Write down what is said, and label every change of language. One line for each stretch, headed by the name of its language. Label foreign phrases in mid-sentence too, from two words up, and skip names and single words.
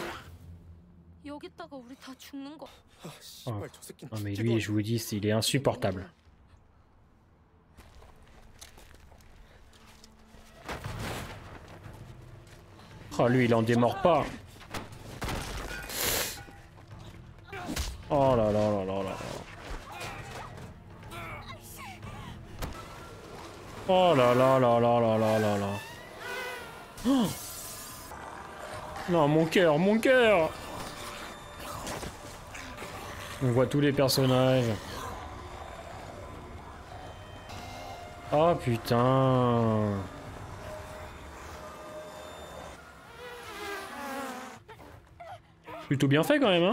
Korean: 여기 있다가 우리 다 죽는 거. 씨발 저 새끼는
French: Non mais lui, je vous dis, il est insupportable. Oh, lui, il en démord pas. Oh là là là là là. Oh là là là là là là là là. Oh non, mon cœur, mon cœur. On voit tous les personnages. Oh putain. Plutôt bien fait quand même, hein.